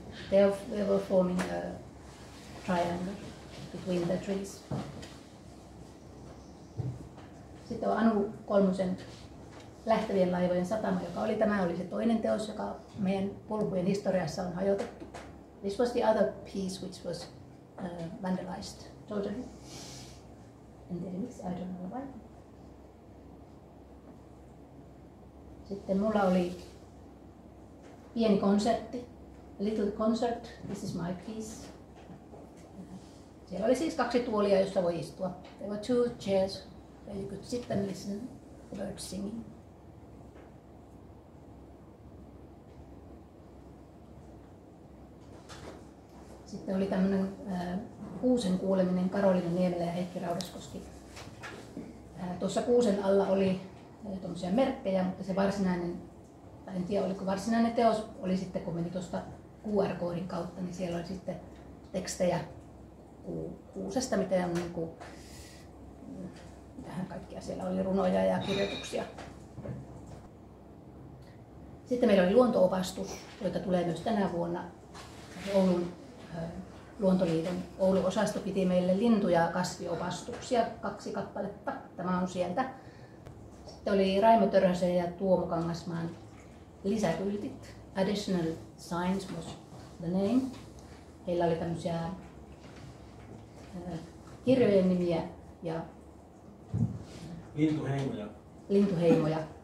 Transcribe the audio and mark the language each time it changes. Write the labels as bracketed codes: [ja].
[en] They were forming a triangle between the trees. [fi] Sitten on Anu Kolmosen Lähtevien laivojen satama, tämä oli se toinen teos, joka meidän polkujen historiassa on hajotettu. [en] This was the other piece which was vandalized totally. And then I don't know why. [fi] Sitten mulla oli pieni konsertti, [en] a little concert. This is my piece. [fi] Siellä oli siis 2 tuolia, jossa voi istua. [en] There were 2 chairs where you could sit and listen to birds singing. [fi] Sitten oli tämmöinen kuusen kuuleminen Karoliina Niemelä ja Heikki Raudaskoski. Tuossa kuusen alla oli tuommoisia merkkejä, mutta se varsinainen, tai en tiedä oliko varsinainen teos, oli sitten kun meni tuosta QR-koodin kautta, niin siellä oli sitten tekstejä kuusesta, miten on niin kuin, mitähän kaikkia siellä oli, runoja ja kirjoituksia. Sitten meillä oli luonto-opastus, joita tulee myös tänä vuonna. Oulun Luontoliiton Oulu-osasto piti meille lintu- ja kasviopastuksia 2 kappaletta. Tämä on sieltä. Sitten oli Raimo Törösen ja Tuomo Kangasmaan lisäkyltit. [en] Additional signs was the name. [fi] Heillä oli tämmöisiä kirjojen nimiä ja lintuheimoja.